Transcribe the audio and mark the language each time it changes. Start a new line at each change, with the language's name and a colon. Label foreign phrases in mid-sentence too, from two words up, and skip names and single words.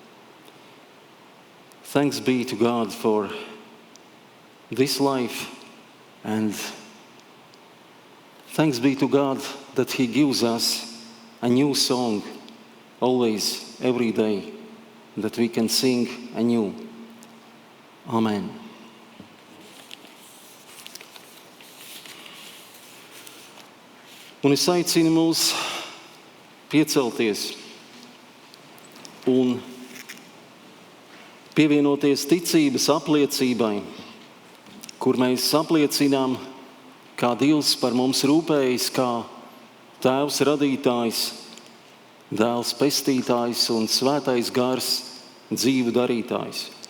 English: Thanks be to God for this life, and thanks be to God that He gives us a new song always, every day, that we can sing anew. Amen.
Latvian: Un es aicinu mūs piecelties un pievienoties ticības apliecībai, kur mēs apliecinām, kā Dievs par mums rūpējas, kā Tēvs radītājs, Dēls pestītājs un Svētais Gars dzīvu darītājs.